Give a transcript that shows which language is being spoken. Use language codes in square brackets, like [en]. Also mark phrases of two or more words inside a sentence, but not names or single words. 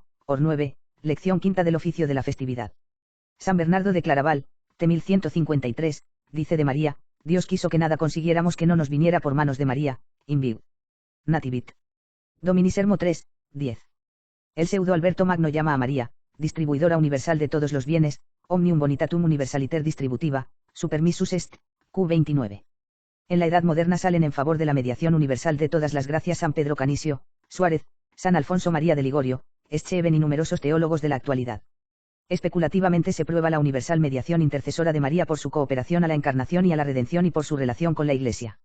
[es] Or 9, lección quinta del oficio de la festividad. San Bernardo de Claraval, t. 1153, dice de María, Dios quiso que nada consiguiéramos que no nos viniera por manos de María, Inviu. Nativit. Domini Sermo 3, 10. El pseudo Alberto Magno llama a María, distribuidora universal de todos los bienes, [la] omnium bonitatum universaliter distributiva, supermissus est, [es] Q29. En la Edad Moderna salen en favor de la mediación universal de todas las gracias San Pedro Canisio, Suárez, San Alfonso María de Ligorio, Escheven y numerosos teólogos de la actualidad. Especulativamente se prueba la universal mediación intercesora de María por su cooperación a la encarnación y a la redención y por su relación con la Iglesia.